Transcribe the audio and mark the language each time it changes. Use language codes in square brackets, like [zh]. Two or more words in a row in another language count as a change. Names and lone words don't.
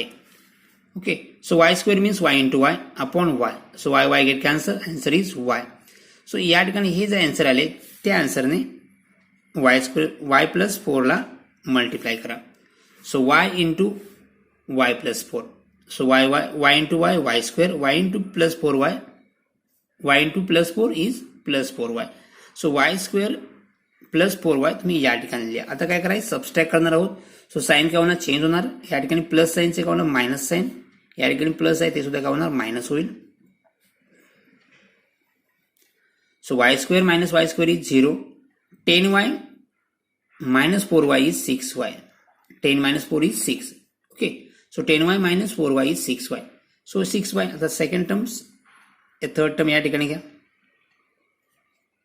[en] Okay, so y square means y into y upon y. so y get cancel, answer is y. [mr] सो या ठिकाणी हे जे आन्सर आले त्या आन्सरने [en] y square y plus 4 [mr] ला मल्टिप्लाय करा. [en] So y into y plus 4. So y into y square, y into plus 4y, y into plus 4 is plus 4y. So y square plus 4y [mr] तुम्ही या ठिकाणी लिहा. आता काय करायचं, सबस्ट्रॅक्ट करणार आहोत. सो साइन काय होणार, चेंज होणार. या ठिकाणी प्लस साइनचे काय होणार, [en] minus sign. [mr] या ठिकाणी प्लस आहे ते सुद्धा काय होणार, मायनस होईल. सो [en] y square minus y square is 0. 10y minus 4y is 6y. 10 minus 4 is 6. Okay. So 10y minus 4y is 6y. So 6y, the second terms, a third term [mr] या ठिकाणी घ्या.